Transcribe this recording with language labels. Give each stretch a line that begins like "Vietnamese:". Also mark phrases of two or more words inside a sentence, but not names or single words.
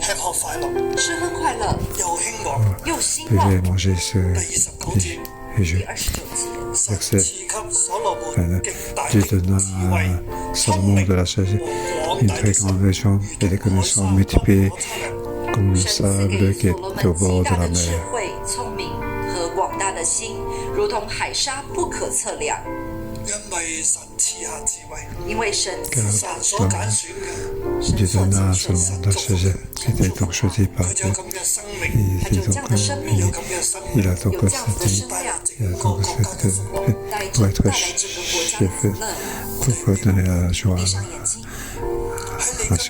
French: Buvaient et mangeaient, se réjouissaient. Verset 29. Dieu donna à Salomon de la sagesse, une très grande région et des connaissances multipliées comme le sable qui est au bord de la mer.
Cantonese: 因为神所揀選嘅
French: ，Dieu donna à Salomon de la sagesse, qui était donc choisi par Dieu. Il a donc cette pour être chef, pour donner la joie à nation.